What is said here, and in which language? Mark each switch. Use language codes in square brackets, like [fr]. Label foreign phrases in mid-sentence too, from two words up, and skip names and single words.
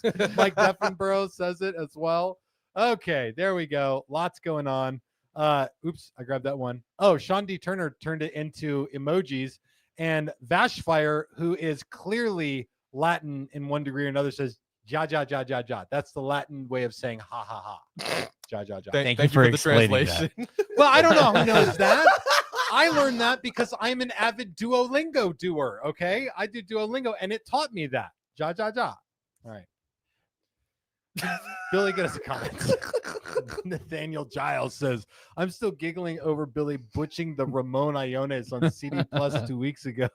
[en] Mike Deffenborough says it as well. Okay, there we go. Lots going on. Oops, I grabbed that one. Oh, Sean D. Turner turned it into emojis. And Vashfire, who is clearly Latin in one degree or another, says, [es] ja, ja, ja, ja, ja. [en] That's the Latin way of saying ha, ha, ha. [es] Ja, ja, ja. [en] Thank you you for for the explaining translation. Well, I don't know who knows that. I learned that because I'm an avid Duolingo doer, okay? I do Duolingo, and it taught me that. [es] Ja, ja, ja. [en] All right. Billy, get us a comment. Nathaniel Giles says, I'm still giggling over Billy butching the Ramon Iones on CD Plus 2 weeks ago.